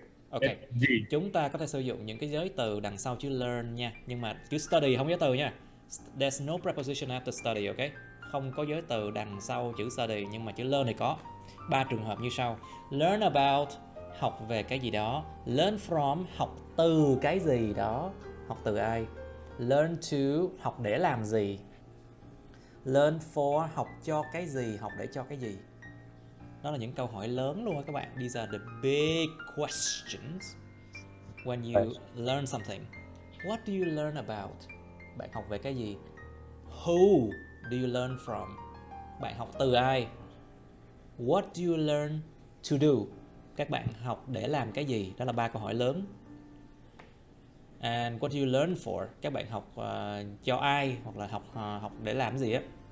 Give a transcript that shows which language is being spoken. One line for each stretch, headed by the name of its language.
Vietnamese: Ok. Chúng ta có thể sử dụng những cái giới từ đằng sau chữ learn nha. Nhưng mà chữ study không có giới từ nha.
English: There's no preposition after study, ok?
Vietnamese: Không có giới từ đằng sau chữ study, nhưng mà chữ learn thì có. 3 trường hợp như sau. Learn about, học về cái gì đó. Learn from, học từ cái gì đó. Học từ ai? Learn to, học để làm gì. Learn for, học cho cái gì, học để cho cái gì. Đó là những câu hỏi lớn luôn á các bạn.
English: These are the big questions when you learn something. What do you learn about?
Vietnamese: Bạn học về cái gì?
English: Who do you learn from?
Vietnamese: Bạn học từ ai?
English: What do you learn to do?
Vietnamese: Các bạn học để làm cái gì? Đó là 3 câu hỏi lớn.
English: And what do you learn for?
Vietnamese: Các bạn học cho ai hoặc là học để làm gì á?